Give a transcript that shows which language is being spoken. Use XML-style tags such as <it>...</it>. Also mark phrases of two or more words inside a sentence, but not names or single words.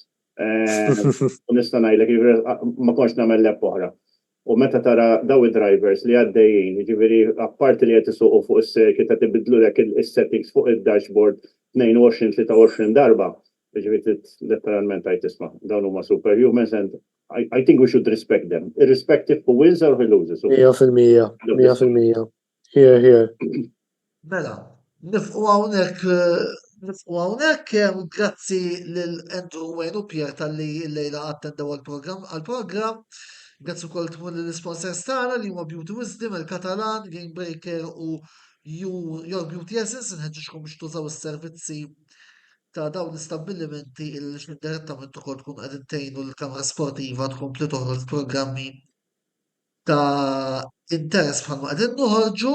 <mt>U nista' ngħidlek ma kontx nagħmel lap oħra. U meta tara daw id-drivers li għaddejjin, jiġifieri apparti li qed isuqu fuq is-circuit qed ibidlulek is-settings fuq id-dashboard 22-23 darba.</mt> <en>Literalment I</en> <mt>tisma' dawn huma</mt> <en>superhumans and I think we should respect them, irrespective who wins or who loses. 100%. Here.</en> <mt>Mela, nifqu hawnhekk grazzi lil Andrew Wayne u Pierre tal-li l-lejla attendew għall-programm. Grazzi wkoll tmur lill-sponsors tagħna li huma Beauty Wisdom, il-Katalan, Game Breaker u Your Beauty Essence, inħeġġixkom biex tużaw is-servizzi ta' dawn l-istabbilimenti il-direttament ukoll tkun qegħdin tgħinu l-kamra sportiva tkompli toħroġ programmi ta' interess bħalma qegħdin noħorġu.</mt>